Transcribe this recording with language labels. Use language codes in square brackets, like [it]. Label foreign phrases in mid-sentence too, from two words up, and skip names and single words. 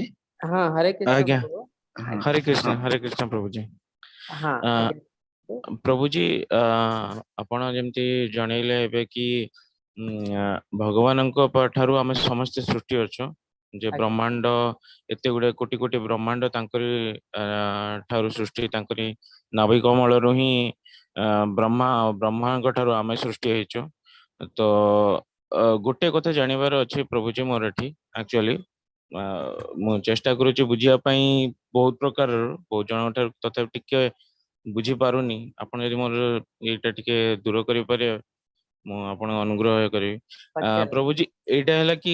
[hi] हाँ हरे कृष्ण आज्ञा प्रभु हाँ हरे कृष्ण प्रभु जी हाँ [or] ପ୍ରଭୁ ଜୀ ଆପଣ ଯେମିତି ଜଣେଇଲେ ଏବେ କି भगवानଙ୍କ ଠାରୁ ଆମେ ସମସ୍ତେ ସୃଷ୍ଟି ଅଛୁ ଯେ ବ୍ରହ୍ମାଣ୍ଡ ଏତେ ଗୁଡେ କୋଟି କୋଟି ବ୍ରହ୍ମାଣ୍ଡ ତାଙ୍କରି ଠାରୁ ସୃଷ୍ଟି ତାଙ୍କରି ନାଭି କମଳରୁ ହିଁ ବ୍ରହ୍ମାଙ୍କ ଠାରୁ ଆମେ ସୃଷ୍ଟି ହେଇଛୁ ତ ଗୋଟେ କଥା ଜାଣିବାର ଅଛି ପ୍ରଭୁଜୀ ମୋର ଏଠି ଆକ୍ଚୁଆଲି ମୁଁ ଚେଷ୍ଟା କରୁଛି ବୁଝିବା ପାଇଁ ବହୁତ ପ୍ରକାରର ବହୁତ ଜଣଙ୍କ ଠାରୁ ତଥାପି ଟିକେ ବୁଝି ପାରୁନି ଆପଣ ଯଦି ମୋର ଏଇଟା ଟିକେ ଦୂର କରିପାରିବେ ମୁଁ ଆପଣଙ୍କ ଅନୁଗ୍ରହ କରିବି ପ୍ରଭୁଜୀ ଏଇଟା ହେଲା କି